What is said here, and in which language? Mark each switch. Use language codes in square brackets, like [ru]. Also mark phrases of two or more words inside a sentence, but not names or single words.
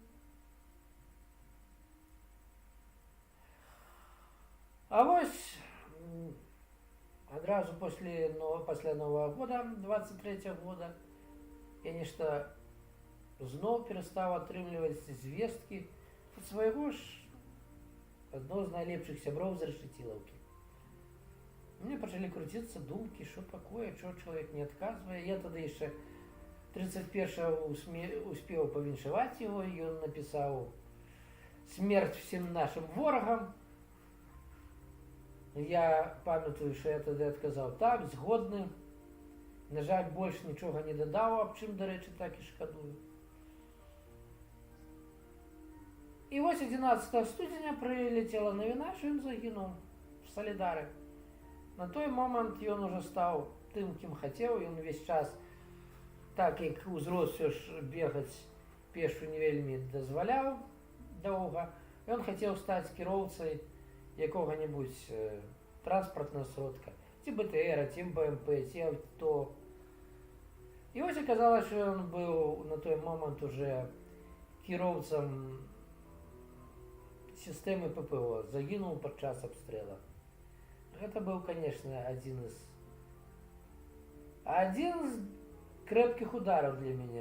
[be] А вось адразу пасля Нового года, 23 года, я нешта зноў перастаў атрымліваць звесткі ад свайго ж адно з найлепшых сяброў з Рашчыцілаўкі. Мне пачалі круціцца думкі, што такое, чого чалавек не адказвае. Я тады яшчэ 31-го успеў павіншаваць яго, ён напісаў [uk] «Смерть всім нашим ворагам». [be] Я памятаю, што я тады адказаў «Так, згодны». На жаль, больш нічога не дадаў, аб чым, дарэчы, так і шкадую. І вось 11 студзеня прылецела навіна, што ён загінуў в Салідары. На той момант ён ужо стаў тым, кім хацеў, ён увесь час, так як узрос все ж бегаць пешу не вельмі дазваляў доўга, ён хацеў стаць кіроўцай якога-небудзь транспартнага сродка, ці БТР, ці БМП, ці авто. І вось аказалось, што ён быў на той момант уже кіроўцам сістэмы ППО, загінуў падчас абстрэлу. Гэта быў, конечно, адзін з крэпкіх удараў для мяне.